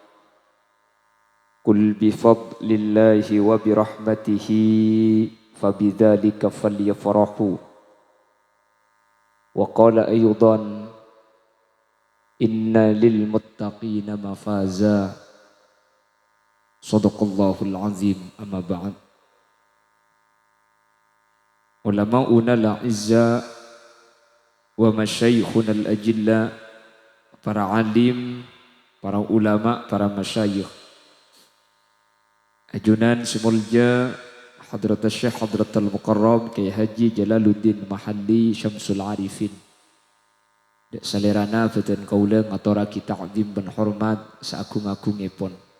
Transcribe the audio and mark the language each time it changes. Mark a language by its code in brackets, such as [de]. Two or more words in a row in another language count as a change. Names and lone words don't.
[ar] قل بفضل الله وبرحمته فبذلك فليفرحوا وقال أيضا إن للمتقين مفازا صدق الله العظيم أما بعد علماؤنا الأعزاء ومشايخنا الأجلاء [mad] para alim, para ulama, para masyayikh ajunan semulja Hadrat Syekh Hadratul Mukarram Kiai Haji Jalaluddin Mahalli Syamsul Arifin. Dek salerana feten kaula ngaturake ta'zim ben hormat saagung-agungipun.